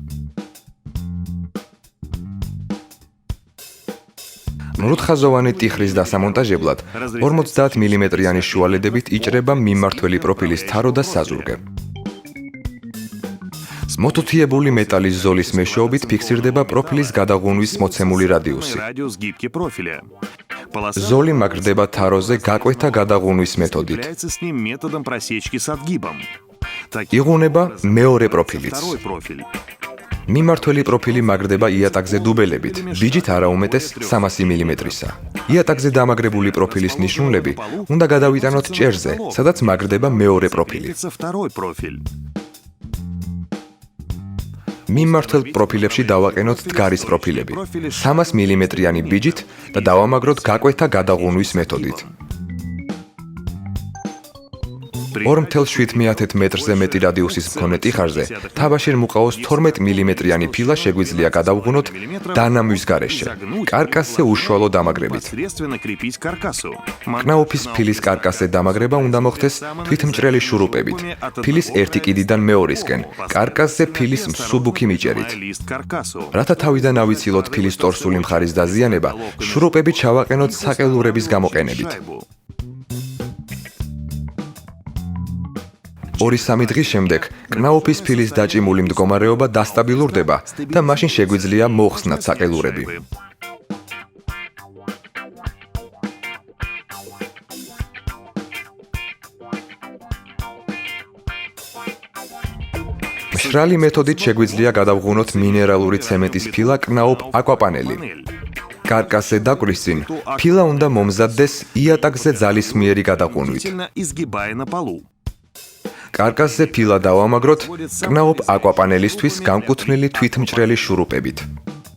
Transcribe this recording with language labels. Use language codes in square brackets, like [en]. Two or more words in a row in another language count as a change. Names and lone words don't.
[ka] მრუდხაზოვანი ტიხრის დასამონტაჟებლად 50 მმ-იანი შუალედებით იჭრება მიმმართველი პროფილის თარო და საზურგე. მოთუთიებული მეტალის ზოლის მეშვეობით ფიქსირდება პროფილის გადაღუნვის მოცემული რადიუსი. [ru] Радиус гибки профиля. [ka] ზოლი მაგრდება თაროზე გაკვეთა გადაღუნვის მეთოდით. [ru] Является с ним методом просечки с отгибом. [ka] იღუნება მეორე პროფილიც. [ru] Второй профиль. [ka] მიმართველი პროფილი მაგრდება იატაკზე დუბელებით, ბიჯით არაუმეტეს 300 მმ-ისა. იატაკზე დამაგრებული პროფილის ნიშნულები უნდა გადავიტანოთ ჭერზე, სადაც მაგრდება მეორე პროფილი. [ru] Прикрепится второй профиль. [ka] მიმართულ პროფილებში დავაყენოთ დგარის პროფილები 300 მმ-იანი ბიჯით და დავამაგროთ გაკვეთა გადაღუნვის მეთოდით. 2.7 მეტრზე მეტი რადიუსის მქონე ტიხარზე თაბაშირ მუყაოს 12 მმ-იანი ფილა შეგვიძლია გადავღუნოთ დანამვის გარეშე, კარკასზე უშუალო დამაგრებით. [ru] Непосредственно крепить к каркасу. [ka] კნაუფის ფილის კარკასზე დამაგრება უნდა მოხდეს თვითმჭრელი შურუპებით, ფილის ერთი კიდიდან მეორისკენ, კარკასზე ფილის მსუბუქი მიჭერით. [ru] Лист к каркасу. [ka] რათა თავიდან ავიცილოთ ფილის ტორსული მხარის დაზიანება, შურუპები ჩავაყენოთ საყელურების გამოყენებით. 2-3 დღის შემდეგ კნაუფის ფილის დაჭიმული მდგომარეობა დასტაბილურდება და მაშინ შეგვიძლია მოხსნათ საყელურები. მშრალი მეთოდით შეგვიძლია გადავღუნოთ მინერალური ცემენტის ფილა კნაუფ აკვაპანელი. კარკასზე დაკვრის წინ ფილა უნდა მომზადდეს იატაკზე ძალისმიერი გადაყუნვით. [ru] Сильно изгибая на полу. [ka] კარკასზე ფილა დავამაგროთ კნაუფ აკვაპანელისთვის განკუთვნილი თვითმჭრელი შურუპებით.